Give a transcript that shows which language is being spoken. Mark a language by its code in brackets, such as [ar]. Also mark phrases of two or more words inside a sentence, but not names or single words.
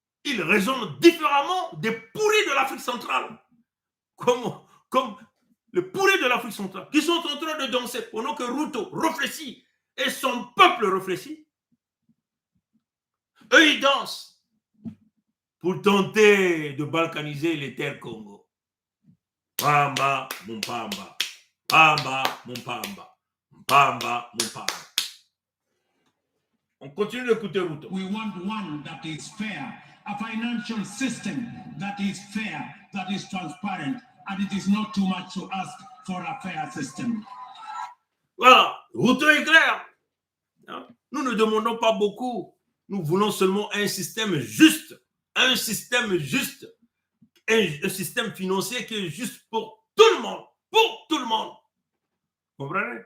[fr] ils raisonnent différemment des pourris de l'Afrique centrale. Comme les pourris de l'Afrique centrale, qui sont en train de danser pendant que Ruto réfléchit et son peuple réfléchit. Eux, ils dansent pour tenter de balkaniser les terres Congo. [ln] Pamba, mon pamba. Pamba, mon pamba. Pamba, mon pamba. [fr] On continue d'écouter Ruto. [en] We want one that is fair, a financial system that is fair, that is transparent, and it is not too much to ask for a fair system. [fr] Voilà, Ruto est clair. Nous ne demandons pas beaucoup. Nous voulons seulement un système juste. Un système juste. Un système financier qui est juste pour tout le monde. Pour tout le monde. Vous comprenez?